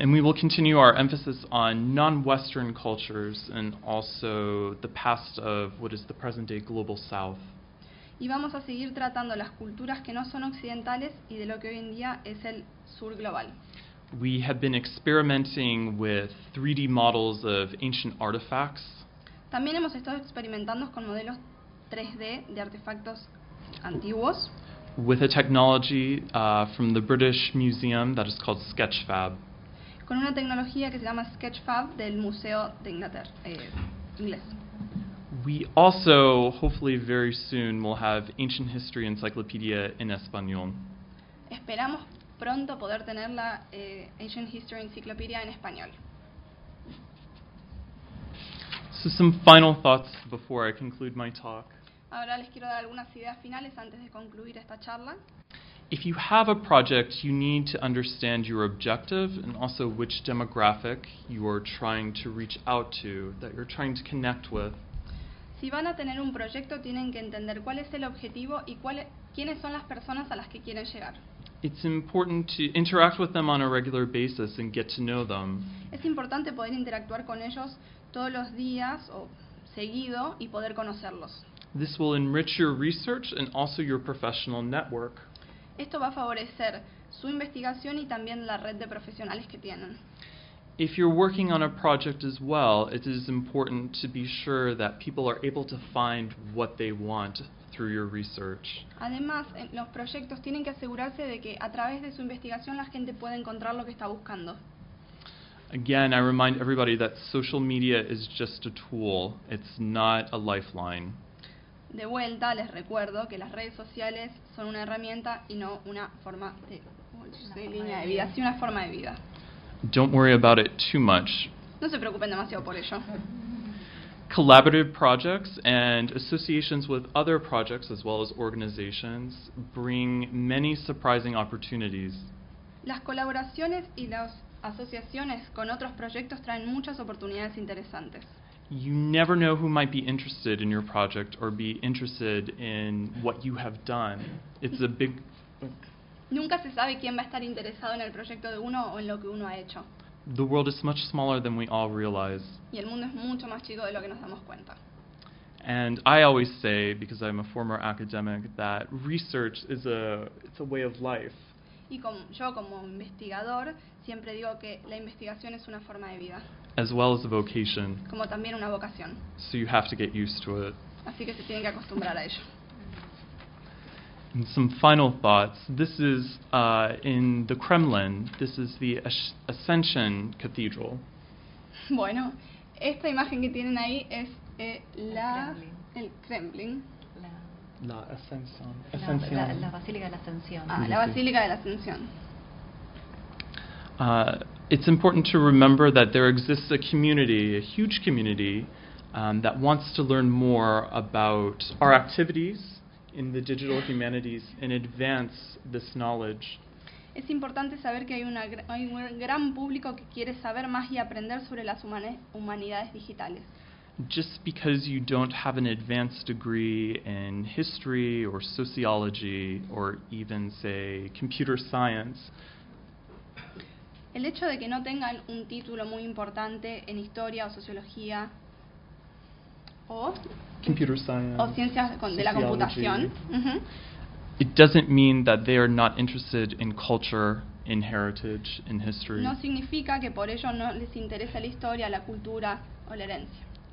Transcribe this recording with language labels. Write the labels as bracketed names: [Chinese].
[English] And we will continue our emphasis on non-Western cultures and also the past of what is the present-day Global South. [Spanish] Y vamos a seguir tratando las culturas que no son occidentales y de lo que hoy en día es el sur global. [English] We have been experimenting with 3D models of ancient artifacts. [Spanish] También hemos estado experimentando con modelos 3D de artefactos antiguos. [English] With a technology from the British Museum that is called Sketchfab. [Spanish] Con una tecnología que se llama Sketchfab del Museo de Inglaterra, inglés. [English] We also, hopefully very soon, will have Ancient History Encyclopedia in Español. [Spanish] Esperamos pronto poder tener la Ancient History Encyclopedia en Español. [English] So some final thoughts before I conclude my talk. [Spanish] Ahora les quiero dar algunas ideas finales antes de concluir esta charla. [English] If you have a project, you need to understand your objective and also which demographic you are trying to reach out to, that you're trying to connect with. [Spanish] Si van a tener un proyecto, tienen que entender cuál es el objetivo y quiénes son las personas a las que quieren llegar. [English] It's important to interact with them on a regular basis and get to know them. [Spanish] Es importante poder interactuar con ellos todos los días o seguido y poder conocerlos. [English] This will enrich your research and also your professional network. [Spanish] Esto va a favorecer su investigación y también la red de profesionales que tienen. [English] If you're working on a project as well, it is important to be sure that people are able to find what they want through your research. [Spanish] Además, los proyectos tienen que asegurarse de que a través de su investigación la gente pueda encontrar lo que está buscando. [English] Again, I remind everybody that social media is just a tool. It's not a lifeline. [Spanish] De vuelta, les recuerdo que las redes sociales son una herramienta y no una forma de línea de vida, sí una forma de vida. [English] Don't worry about it too much. [Spanish] No se preocupen demasiado por ello. [English] Collaborative projects and associations with other projects as well as organizations bring many surprising opportunities. [Spanish] Las colaboraciones y las asociaciones con otros proyectos traen muchas oportunidades interesantes. [English] You never know who might be interested in your project or be interested in what you have done. It's a big... [Spanish] Nunca se sabe quién va a estar interesado en el proyecto de uno o en lo que uno ha hecho. [English] The world is much smaller than we all realize. [Spanish] Y el mundo es mucho más chico de lo que nos damos cuenta. [English] And I always say, because I'm a former academic, that research is it's a way of life. [Spanish] Y yo como investigador siempre digo que la investigación es una forma de vida. [English] As well as a vocation. [Spanish] Como también una vocación. [English] So you have to get used to it. [Spanish] Así que se tienen que acostumbrar a ello. [English] And some final thoughts. This is in the Kremlin. This is the Ascension Cathedral. [Spanish] Bueno, esta imagen que tienen ahí es la [English] Kremlin. [Spanish] El Kremlin. La Ascensión. Ascensión. La Basílica de la Ascensión. Ah, la Basílica de la Ascensión. [English] It's important to remember that there exists a community, a huge community, that wants to learn more about our activities in the digital humanities and advance this knowledge. [Spanish] Es importante saber que hay un gran público que quiere saber más y aprender sobre las humanidades digitales. [English] Just because you don't have an advanced degree in history or sociology or even, say, computer science. [Spanish] El hecho de que no tengan un título muy importante en historia o sociología o [English] computer science, [Spanish] o ciencias de la computación. Uh-huh. [English] It doesn't mean that they are not interested in culture, in heritage, in history. [Spanish] No significa que por ello no les interesa la historia, la cultura o la herencia.